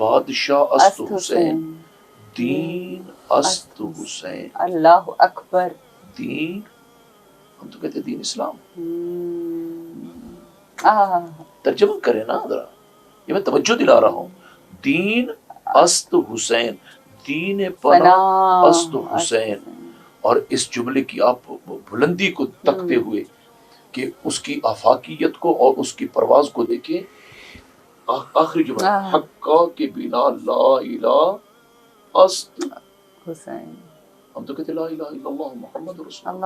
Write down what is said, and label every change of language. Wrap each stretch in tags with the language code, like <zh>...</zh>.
<fa>بادشاہ است حسین, دین است حسین,</fa> <ar>اللہ اکبر.</ar> <ur>دین ہم تو کہتے ہیں دین اسلام. ترجمہ کرے نا ذرا, یہ میں توجہ دلا رہا ہوں.</ur> <fa>دین است حسین, دین پناہ است حسین.</fa> <ur>اور اس جملے کی آپ بلندی کو تکتے ہوئے کہ اس کی آفاقیت کو اور اس کی پرواز کو دیکھیں.</ur> <fa>آخری جملہ حقا کے بنا لا الہ است حسین.</fa> <ur>ہم تو کہتے</ur> <ar>لا الہ الا اللہ محمد رسول اللہ.</ar>